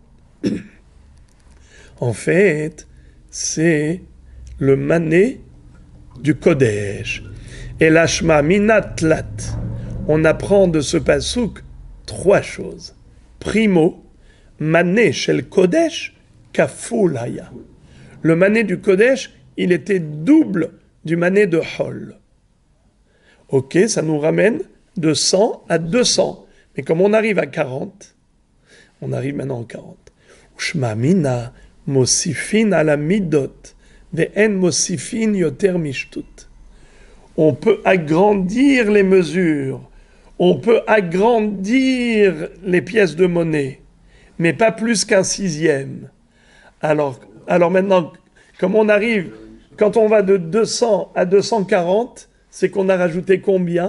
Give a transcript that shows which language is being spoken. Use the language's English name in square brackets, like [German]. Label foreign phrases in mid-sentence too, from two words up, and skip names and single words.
[French] En fait, c'est le mané du Kodesh. [Aramaic] Et ושמע מינה תלת. [French] On apprend de ce pasouk 3 choses. [Hebrew] Primo, מנה של קודש כפול היה. [French] Le mané du Kodesh, il était double du mané de Hol. Ok, ça nous ramène de 100 à 200. Mais comme on arrive à 40, on arrive maintenant à 40. [Hebrew] ושמע מינה מוסיפין על המידות ואין מוסיפין יותר משתות. [French] On peut agrandir les mesures, on peut agrandir les pièces de monnaie, mais pas plus qu'un sixième. Alors maintenant, comme on arrive, quand on va de 200 à 240, c'est qu'on a rajouté combien?